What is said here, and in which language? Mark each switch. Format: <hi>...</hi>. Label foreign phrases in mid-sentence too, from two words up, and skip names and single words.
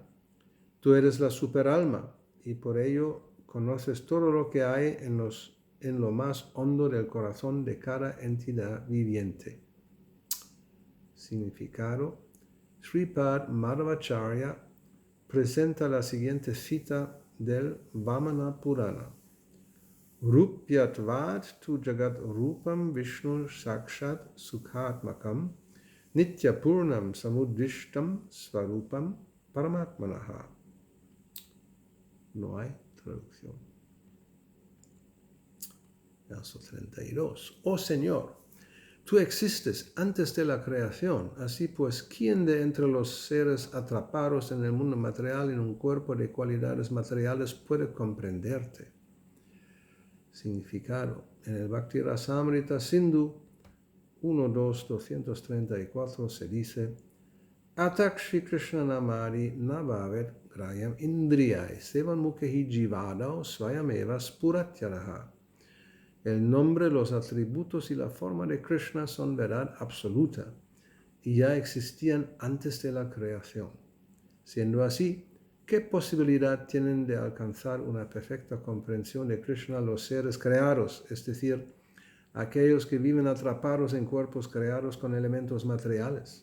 <es>Tú eres la superalma y por ello conoces todo lo que hay en lo más hondo del corazón de cada entidad viviente. Significado. Sripad Madhvacharya presenta la siguiente cita del Vamana Purana.</es> <sa>Rupyatvad tu jagat rupam Vishnu sakshat sukhatmakam Nitya Purnam Samudrishtam Svarupam Paramatmanaha.</sa> <es>No hay traducción. Verso 32. Oh Señor, tú existes antes de la creación. Así pues, ¿quién de entre los seres atrapados en el mundo material en un cuerpo de cualidades materiales puede comprenderte? Significado. En el Bhakti Rasamrita Sindhu 1.2.234 se dice</es> <sa>Atak Shri Krishna Namari Navavet Grayam Indriyai Sevan Mukhehi Jivadao Swayameva Spuratyaraha.</sa> <es>El nombre, los atributos y la forma de Krishna son verdad absoluta y ya existían antes de la creación. Siendo así, ¿qué posibilidad tienen de alcanzar una perfecta comprensión de Krishna los seres creados, es decir, aquellos que viven atrapados en cuerpos creados con elementos materiales?</es>